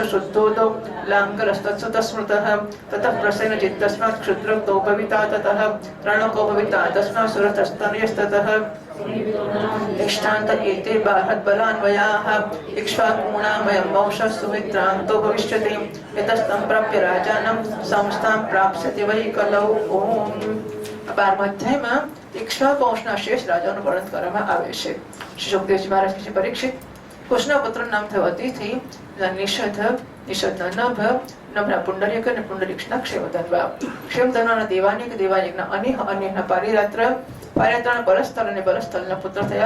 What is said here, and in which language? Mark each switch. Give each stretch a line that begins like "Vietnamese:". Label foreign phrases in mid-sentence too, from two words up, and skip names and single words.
Sanskrit: शुद्धोदौ लाङ्करस्तत्सुतः स्मृतः ततः प्रसेनजित्तस्मात् क्षुद्रक्तो भविता ततः रणको भविता तस्मात् सुरतस्तनयस्ततः इष्टान्त एते बलान्वयाः इक्ष्वाकूणामयं वंशः सुमित्रान्तो भविष्यति यतस्तं प्राप्य राजानं संस्थां प्राप्स्यति वै कलौ ओम
Gujarati: 12 અધ્યાયમાં ઇક્ષ્વાકુ વંશના શેષ રાજાનું વર્ણન કરવામાં આવે છે. શ્રી સુખદેવજી મહારાજ કે પરીક્ષિત કુશના પુત્રનું નામ થયું અતિથિ, નિષદના નભ, નભના પુંડરીક અને પુંડરીક્ષના ક્ષેમધન્વા. ક્ષેમધન્વાના દેવાનિકના અનેહના પારિરાત્ર પારિરાત્રના બલસ્થળ અને બલસ્થળના પુત્ર થયા.